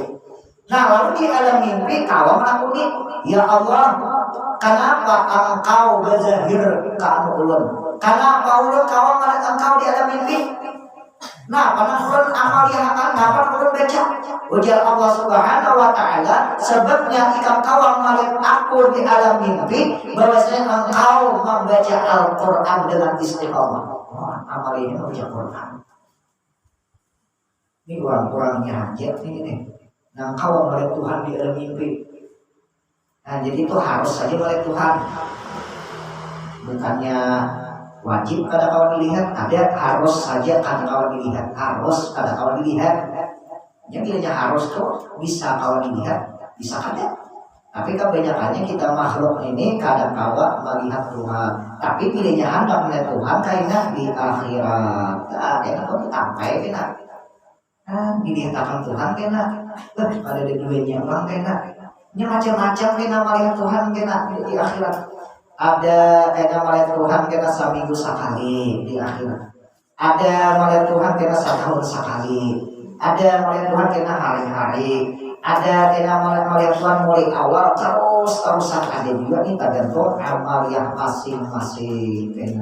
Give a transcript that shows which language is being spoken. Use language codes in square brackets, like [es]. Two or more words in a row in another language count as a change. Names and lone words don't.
[bjn] Nah lalu di dalam mimpi kau menakuni, ya Allah, kenapa engkau berzahir ke ulun? Kenapa ulun kau melihat engkau di dalam mimpi? Nah, pada ulun amal yang akan dapat ulun baca. Ujar Allah [ar] Subhanahu wa Ta'ala, [bjn] sebabnya jika kau melihat aku di alam mimpi, bahwasanya engkau membaca Al-Quran dengan istiqomah. Amal ini membaca Quran. Ini orang-orangnya hajat ini nih. Nah, kau melihat Tuhan di alam mimpi. Nah, jadi itu harus saja melihat Tuhan. Bukannya wajib kada kawan dilihat, ada harus saja kada kawan dilihat, harus kada kawan dilihat. Yang bilanya harus tuh bisa kawan dilihat, bisa kada. Tapi kebanyakannya kita makhluk ini kada kawan melihat Tuhan. Tapi bilanya hendak melihat Tuhan kayaknya di akhirat. Kayaknya kau sampai kena. Dilihat akan Tuhan kena. Ada di dunia orang kena. Ini macam-macam kena melihat Tuhan kena di akhirat. Ada kena melihat Tuhan kena seminggu sekali di akhirat. Ada melihat Tuhan kena setahun sekali. Ada melihat Tuhan kena hari-hari. Ada kena melihat Tuhan mulai awal terus-terusan. Ada juga nih tergantung amal yang masing-masing kena.